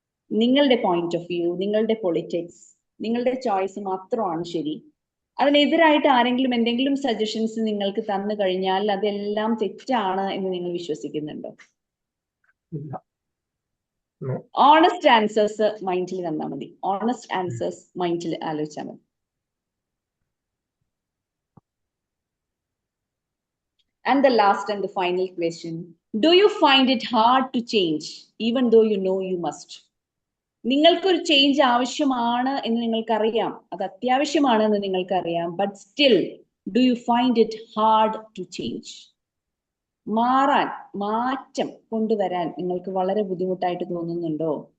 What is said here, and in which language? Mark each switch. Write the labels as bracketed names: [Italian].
[Malayalam] നിങ്ങളുടെ point of view, നിങ്ങളുടെ politics, നിങ്ങളുടെ ചോയ്സ് മാത്രമാണ് ശരി, അതിനെതിരായിട്ട് ആരെങ്കിലും എന്തെങ്കിലും സജഷൻസ് നിങ്ങൾക്ക് തന്നു കഴിഞ്ഞാൽ അതെല്ലാം തെറ്റാണ് എന്ന് നിങ്ങൾ വിശ്വസിക്കുന്നുണ്ടോ? ഓണസ്റ്റ് ആൻസേഴ്സ് മൈൻഡിൽ തന്നാൽ മതി. ഓണസ്റ്റ് ആൻസേഴ്സ് മൈൻഡിൽ ആലോചിച്ചാൽ മതി. [English] And the last and the final question, do you find it hard to change even though you know you must? [Malayalam] നിങ്ങൾക്കൊരു ചേഞ്ച് ആവശ്യമാണ് എന്ന് നിങ്ങൾക്കറിയാം, അത് അത്യാവശ്യമാണ് എന്ന് നിങ്ങൾക്കറിയാം, [English] But still do you find it hard to change? [Malayalam] മാറ്റം കൊണ്ടുവരാൻ നിങ്ങൾക്ക് വളരെ ബുദ്ധിമുട്ടായിട്ട് തോന്നുന്നുണ്ടോ?